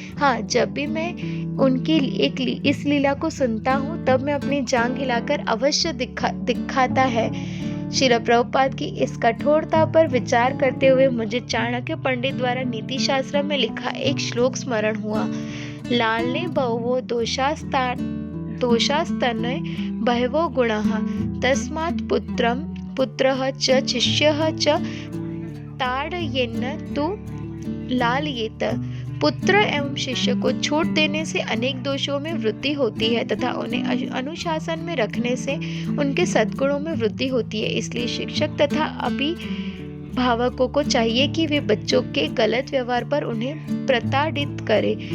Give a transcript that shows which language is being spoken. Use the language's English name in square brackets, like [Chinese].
[Hindi] हाँ, जब भी मैं उनकी इस लीला को सुनता हूँ तब मैं अपनी जांघ हिलाकर अवश्य दिखाता है। शिला प्रभुपाद की इस कठोरता पर विचार करते हुए मुझे चाणक्य पंडित द्वारा नीति शास्त्र में लिखा एक श्लोक स्मरण हुआ। [Sanskrit] लालने बहवो दोषास्तनय बहवो गुणाः तस्मात् पुत्रः च शिष्यः च ताडयेन तु लालयेत। [Hindi] पुत्र एवं शिष्य को छूट देने से अनेक दोषों में वृद्धि होती है तथा उन्हें अनुशासन में रखने से उनके सद्गुणों में वृद्धि होती है। इसलिए शिक्षक तथा अभिभावकों को चाहिए कि वे बच्चों के गलत व्यवहार पर उन्हें प्रताड़ित करे।